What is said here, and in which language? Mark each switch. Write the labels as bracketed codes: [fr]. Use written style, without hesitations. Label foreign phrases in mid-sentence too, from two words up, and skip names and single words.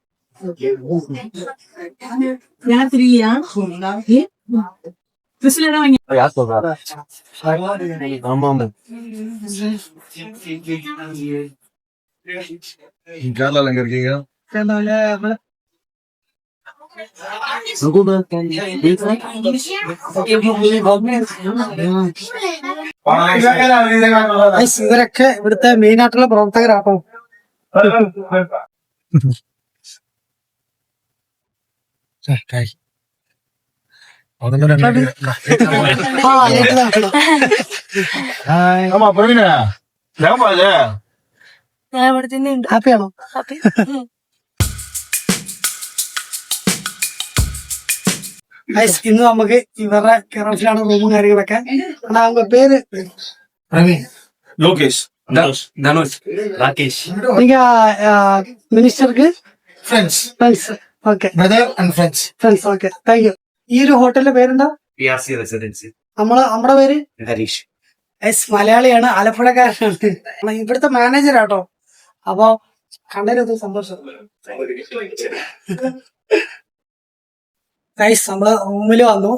[ta] Kerala எங்க இருக்கீங்க? Guys, [ml] ഇവരൊക്കെ ഇവിടുത്തെ മെയിൻ ആയിട്ടുള്ള പ്രവർത്തകരാട്ടോ. [ta] ஆமா பிரவீனா ஏமா இது [ml] ഞാൻ ഇവിടെ തന്നെ ഉണ്ട്. ഹാപ്പിയാണോ? Guys, ഇന്ന് നമുക്ക് ഇവരുടെ കെയർ റൂമും കാര്യങ്ങളൊക്കെ. [ta] அவங்க பேரு பிரவீன் லோகேஷ் Dhanush. Rakesh. நீங்க മിനിസ്റ്റർക്ക് ஃப்ரெண்ட்ஸ் [ml] ഫ്രണ്ട്സ്. ഓക്കെ [en] brother and friends [ml] ഫ്രണ്ട്സ്. ഓക്കെ, [en] thank you. [ml] ഈ ഒരു ഹോട്ടലിന്റെ പേരെന്താ? PRC Residency. നമ്മുടെ പേര് Harish. മലയാളിയാണ്, ആലപ്പുഴക്കാരനാണ്, ഇവിടുത്തെ മാനേജറാട്ടോ. അപ്പൊ കണ്ടതിലൊരു സന്തോഷം. ഗൈസ്, നമ്മള് റൂമിൽ വന്നു.